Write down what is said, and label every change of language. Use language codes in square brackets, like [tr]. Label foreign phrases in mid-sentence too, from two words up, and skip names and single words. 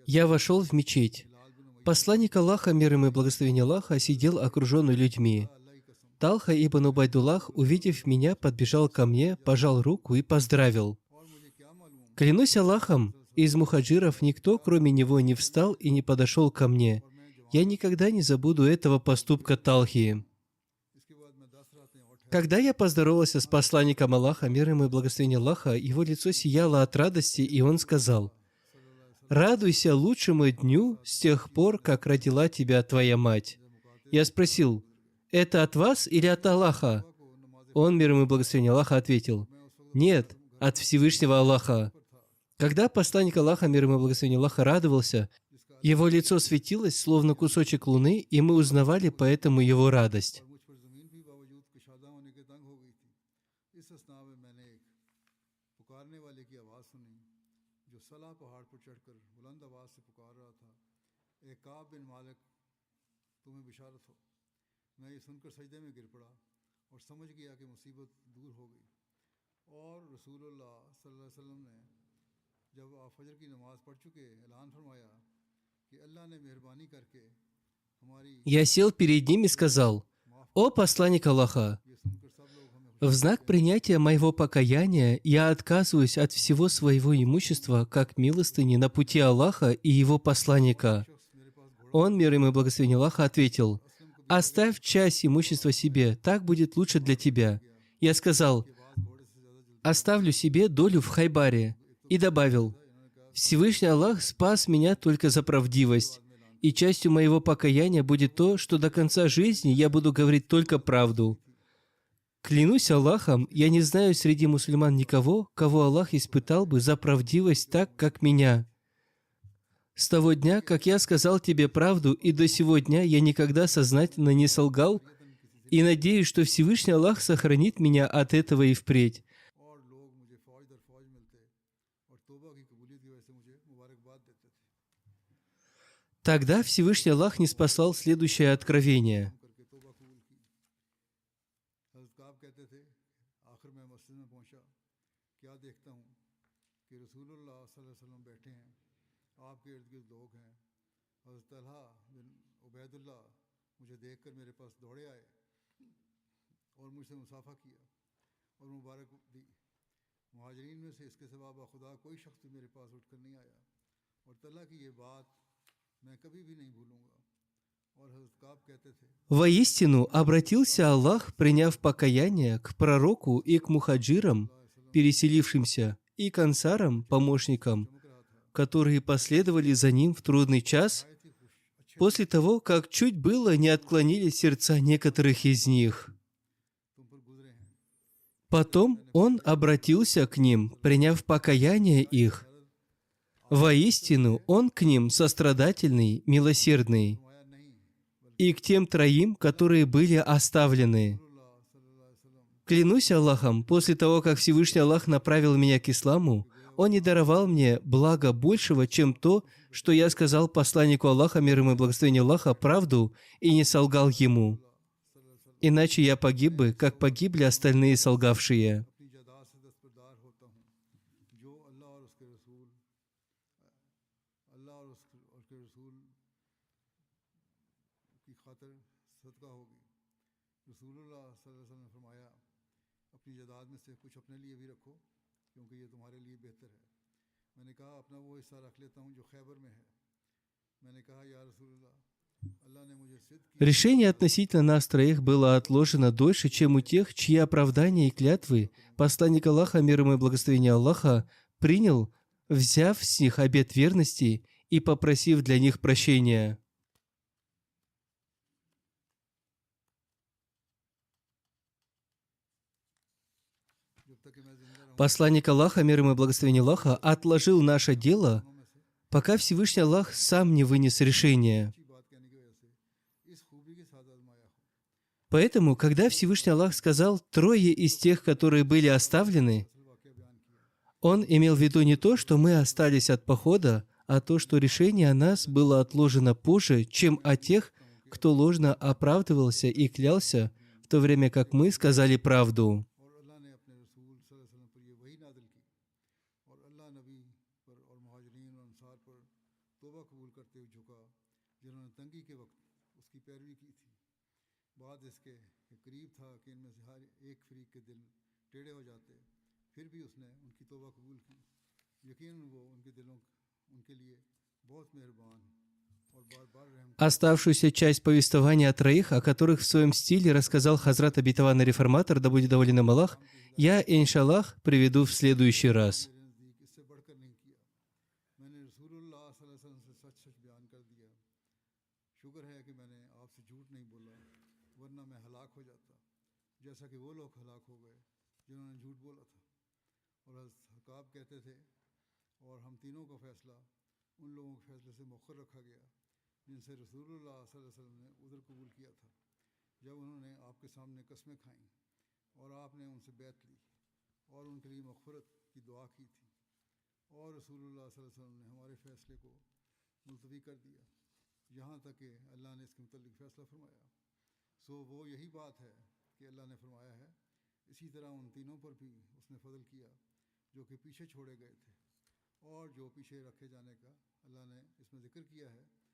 [ru] Я вошел в мечеть. हिलाल बिन उमैया Посланник Аллаха, мир ему и благословение Аллаха, сидел окруженный людьми. [ur] اللہ کی قسم [ru] Талха ибн Убайдуллах, увидев меня, подбежал ко мне, пожал руку и поздравил. [ur] اور مجھے کیا معلوم [ru] Клянусь Аллахом, из мухаджиров никто, кроме него, не встал и не подошел ко мне. Я никогда не забуду этого поступка Талхи. [ur] اس کے بعد میں 10 راتیں اور ٹھہرا [ru] Когда я поздоровался с посланником Аллаха, мир ему и благословение Аллаха, его лицо сияло от радости, и он сказал: «Радуйся лучшему дню с тех пор, как родила тебя твоя мать». Я спросил: «Это от вас или от Аллаха?» Он, мир ему и благословение Аллаха, ответил: «Нет, от Всевышнего Аллаха». Когда посланник Аллаха, мир ему и благословение Аллаха, радовался, его лицо светилось, словно кусочек луны, и мы узнавали поэтому его радость. [ur] اور مجھ پر زمین بھی باوجود کشادہ ہونے کے تنگ ہو گئی تھی اس اثنا میں میں نے ایک پکارنے والے کی آواز سنی جو سلع پہاڑ پر چڑھ کر بلند آواز سے پکار رہا تھا اے کعب بن مالک تمہیں بشارت ہو میں یہ سن کر سجدے میں گر پڑا اور سمجھ گیا کہ مصیبت دور ہو گئی اور رسول اللہ صلی اللہ علیہ وسلم نے جب آپ فجر کی نماز پڑھ چکے اعلان فرمایا کہ اللہ نے مہربانی کر کے [ru] Я сел перед ним и сказал: «О посланник Аллаха, [ur] یہ سن کر سب لوگ ہمیں [ru] в знак принятия моего покаяния я отказываюсь от всего своего имущества, как милостыни на пути Аллаха и Его посланника». [ur] شخص میرے پاس گھوڑا [ru] Он, мир ему и благословение Аллаха, ответил: «Оставь часть имущества себе, так будет лучше для тебя». Я сказал: [ur] کے بعد گھوڑے سے زیادہ جلدی [ru] «Оставлю себе долю в Хайбаре». И добавил: «Всевышний Аллах спас меня только за правдивость, и частью моего покаяния будет то, что до конца жизни я буду говорить только правду. Клянусь Аллахом, я не знаю среди мусульман никого, кого Аллах испытал бы за правдивость так, как меня. С того дня, как я сказал тебе правду, и до сего дня я никогда сознательно не солгал, и надеюсь, что Всевышний Аллах сохранит меня от этого и впредь». [ur] اور لوگ مجھے فوج در فوج ملتے اور توبہ کی قبولیت کی وجہ سے مجھے مبارکباد دیتے تھے [ru] Тогда Всевышний Аллах ниспослал следующее откровение. [ur] کر کے توبہ قبول کی حضرت کعب کہتے تھے آخر میں مسجد میں پہنچا کیا دیکھتا ہوں کہ رسول اللہ صلی اللہ علیہ وسلم بیٹھے ہیں آپ کے ارد گرد لوگ ہیں حضرت طلحہ بن عبیداللہ مجھے دیکھ کر میرے پاس دوڑے آئے اور مجھ سے مصافحہ کیا اور مبارک دی مہاجرین میں سے اس کے سوا خدا کوئی شخص بھی میرے پاس اٹھ کر نہیں آیا اور طلحہ کی یہ بات میں کبھی بھی نہیں بھولوں گا اور حضرت کعب کہتے تھے [ru] Воистину, обратился Аллах, приняв покаяние, к пророку и к мухаджирам, переселившимся, и к ансарам, помощникам, [ur] چمک رہا تھا [ru] которые последовали за ним в трудный час, [ur] آئے تھے خوش اچھے [ru] после того, как чуть было не отклонили сердца некоторых из них. [ur] تم پر گزرے ہیں [ru] Потом он обратился к ним, приняв покаяние их. Воистину, он к ним сострадательный, милосердный. [ur] فرمایا نہیں [ru] И к тем троим, которые были оставлены. [ur] رسول اللہ صلی اللہ علیہ وسلم [ru] Клянусь Аллахом, после того, как Всевышний Аллах направил меня к исламу, Он не даровал мне блага большего, чем то, что я сказал посланнику Аллаха, мир ему и благословение Аллаха, правду и не солгал ему. Иначе я погиб бы, как погибли остальные солгавшие. [ur] اپنی جائیداد سے دستبردار ہوتا ہوں جو اللہ اور اس کے رسول کی خاطر صدقہ ہوگی رسول اللہ صلی اللہ علیہ وسلم نے فرمایا اپنی جائیداد میں سے کچھ اپنے لیے بھی رکھو کیونکہ یہ تمہارے لیے بہتر ہے میں نے کہا اپنا وہ حصہ رکھ لیتا ہوں جو خیبر میں ہے میں نے کہا یا رسول اللہ اللہ نے مجھے صدق کی [ru] Решение относительно нас троих было отложено дольше, чем у тех, чьи оправдания и клятвы посланник Аллаха, мир ему и благословение Аллаха, принял, взяв с них обет верности и попросив для них прощения. [ur] جب تک کہ میں زندہ رہوں [ru] Посланник Аллаха, мир ему и благословение Аллаха, отложил наше дело, [ur] میں سے [ru] пока Всевышний Аллах сам не вынес решение. [ur] اچھی بات کہنے کی وجہ سے اس خوبی کے ساتھ آزمایا ہو [ru] Поэтому, когда Всевышний Аллах сказал «трое из тех, которые были оставлены», [ur] اصل واقعہ بیان کیا [ru] Он имел в виду не то, что мы остались от похода, а то, что решение о нас было отложено позже, чем о тех, кто ложно оправдывался и клялся, в то время как мы сказали правду. [ur] اور اللہ نے اپنے رسول صلی اللہ علیہ وسلم پر یہ وحی نازل کی اور اللہ نبی پر اور مہاجرین اور انصار پر توبہ قبول کرتے ہوئے جھکا جنہوں نے تنگی کے وقت اس کی پیروی کی تھی بعد اس کے کہ قریب تھا کہ ان میں سے ہر ایک فریق کے دل ٹیڑھے ہو جاتے پھر بھی اس نے ان کی توبہ قبول کی یقیناً وہ ان کے دلوں ان کے لیے بہت مہربان اور بار بار رحم [ru] Оставшуюся часть повествования о троих, о которых в своем стиле рассказал Хазрат обетованный реформатор, да будет доволен им Аллах, я, иншаллах, приведу в следующий раз. [ur] میرے نزدیک اس سے بڑھ کر نہیں کیا میں نے رسول اللہ صلی اللہ علیہ وسلم سے سچ سچ بیان کر دیا شکر ہے کہ میں نے آپ سے جھوٹ نہیں بولا ورنہ میں ہلاک ہو جاتا جیسا کہ وہ لوگ ہلاک ہو گئے جنہوں نے جھوٹ بولا تھا اور حضرت حکاب کہتے تھے اور ہم تینوں کا فیصلہ ان لوگوں کے فیصلے سے مؤخر رکھا گیا جن سے رسول اللہ صلی اللہ علیہ وسلم نے عذر قبول کیا تھا جب انہوں نے آپ کے سامنے قسمیں کھائیں اور آپ نے ان سے بیعت لی اور ان کے لیے مغفرت کی دعا کی تھی اور رسول اللہ صلی اللہ علیہ وسلم نے ہمارے فیصلے کو ملتوی کر دیا یہاں تک کہ اللہ نے اس کے متعلق فیصلہ فرمایا سو وہ یہی بات ہے کہ اللہ نے فرمایا ہے اسی طرح ان تینوں پر بھی اس نے فضل کیا جو کہ پیچھے چھوڑے گئے تھے اور جو پیچھے رکھے جانے کا اللہ نے اس میں ذکر کیا ہے